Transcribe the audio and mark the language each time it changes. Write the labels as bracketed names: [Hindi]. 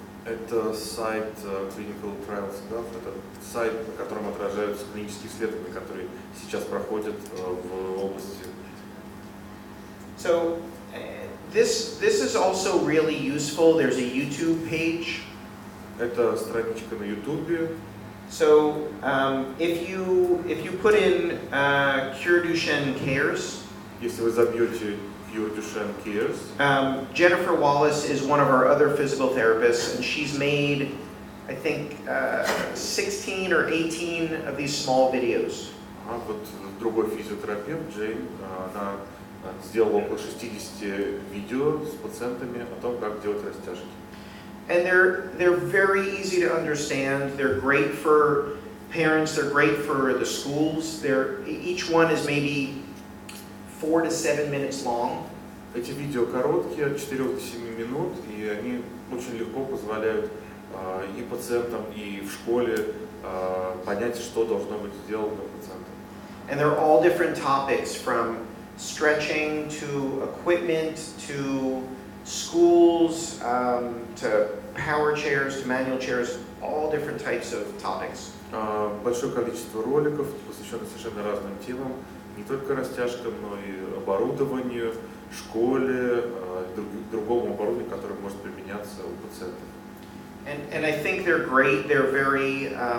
[Russian] Это сайт Clinical Trials.gov, это сайт, на котором отражаются клинические исследования, которые сейчас проходят в области. [English] So this is also really useful. There's a YouTube page. [Russian] Это страничка на YouTube. [English] So if you put in Cure Duchenne Cares, [Russian] Если вы забьете Cure Duchenne Cares, [English] Jennifer Wallace is one of our other physical therapists, and she's made, I think, 16 or 18 of these small videos. [Russian] вот другой физиотерапевт, Джейн, она сделала около 60 видео с пациентами о том, как делать растяжки. [English] And they're very easy to understand. They're great for parents. They're great for the schools. Each one is maybe 4 to 7 minutes long. [Russian] Эти видео короткие, от 4 до 7 минут, и они очень легко позволяют и пациентам, и в школе понять, что должно быть сделано пациентам. [English] And they're all different topics, from stretching to equipment to schools to power chairs to manual chairs, all different types of topics. [Russian] Большое количество роликов, посвященных совершенно разным темам, не только растяжкам, но и оборудованию, школе, другому оборудованию, которое может применяться у пациентов. [English] And I think they're great. They're very.